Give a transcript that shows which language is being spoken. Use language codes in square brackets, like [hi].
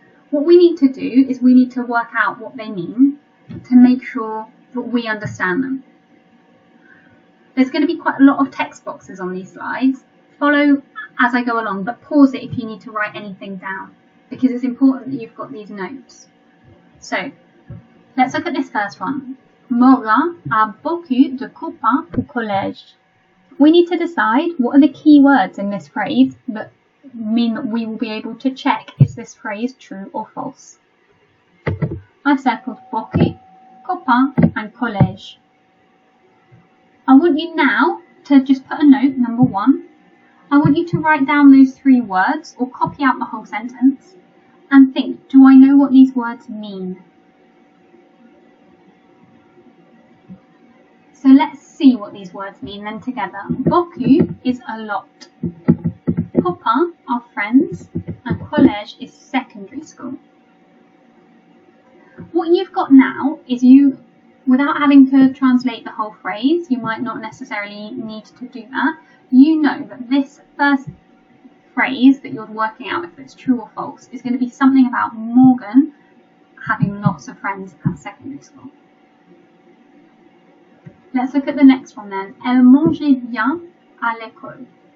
[en] What we need to do is we need to work out what they mean to make sure that we understand them. There's going to be quite a lot of text boxes on these slides. Follow as I go along, but pause it if you need to write anything down, because it's important that you've got these notes. So, let's look at this first one. [fr] Morgan a beaucoup de copains au collège. [en] We need to decide what are the key words in this phrase that mean that we will be able to check is this phrase true or false. I've circled beaucoup, copain and collège. I want you now to just put a note, number 1. I want you to write down those 3 words or copy out the whole sentence and think, do I know what these words mean? So let's see what these words mean then together. Beaucoup is a lot. Copains are friends, and collège is secondary school. What you've got now is without having to translate the whole phrase, you might not necessarily need to do that. You know that this first phrase that you're working out if it's true or false is going to be something about Morgan having lots of friends at secondary school. Let's look at the next one then. [fr] Elle mangeait bien à l'école.